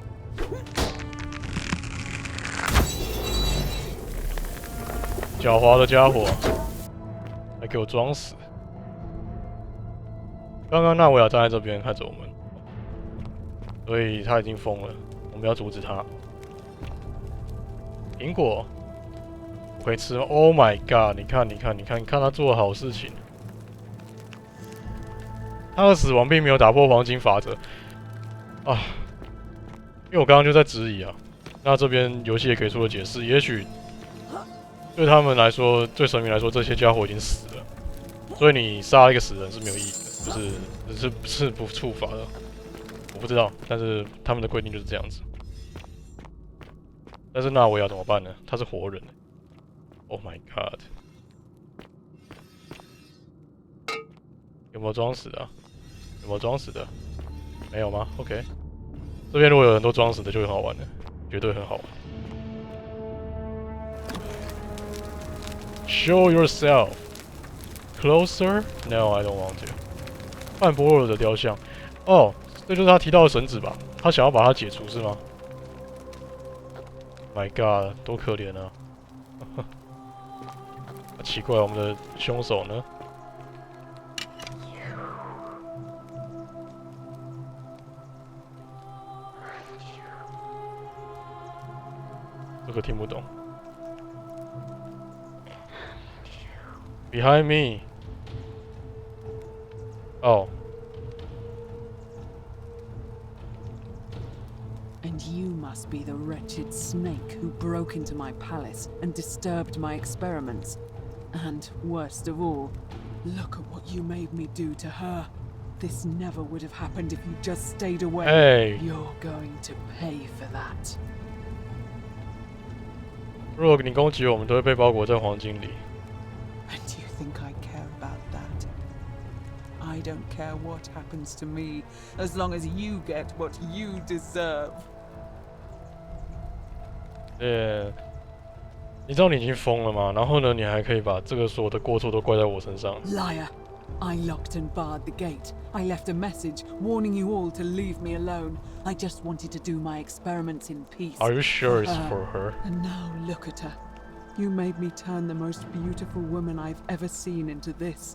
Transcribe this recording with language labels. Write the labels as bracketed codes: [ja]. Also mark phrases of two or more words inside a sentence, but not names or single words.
[zh] 狡猾的家伙，还给我装死！刚刚纳维亚站在这边看着我们，所以他已经疯了，我们要阻止他。苹果，我可以吃吗 ？ [en] Oh my god！ [zh] 你看他做的好事情。他的死亡并没有打破黄金法则。啊，因为我刚刚就在质疑啊，那这边游戏也给出了解释，也许对他们来说，对神明来说，这些家伙已经死了，所以你杀一个死人是没有意义的，是不触法的。我不知道，但是他们的规定就是这样子。但是纳维亚怎么办呢？他是活人。 [en] Oh my god！ [zh] 有没有装死的、啊？有没有装死的？没有吗 ？OK， 这边如果有很多装死的，就很好玩的，绝对很好玩。 [en] Show yourself. Closer? No, I don't want to. [zh] 范波尔的雕像，哦，这就是他提到的绳子吧？他想要把它解除是吗 ？ [en] My God， [zh] 多可怜啊！奇怪，我们的凶手呢？这个听不懂。 [en] Behind me. [zh] 哦。 [en] And you must be the wretched snake who broke into my palace and disturbed my experiments. And worst of all, look at what you made me do to her. This never would have happened if you just stayed away. Hey. You're going to pay for that. [zh] 如果你攻击我们，都会被包裹在黄金里。 [en] And you think I care about that? I don't care what happens to me, as long as you get what you deserve. [zh] 你知道你已经疯了吗？然后呢，你还可以把这个所有的过错都怪在我身上。 [en] Liar! I locked and barred the gate. I left a message warning you all to leave me alone. I just wanted to do my experiments in peace. Are you sure it's for her? And now look at her. You made me turn the most beautiful woman I've ever seen into this.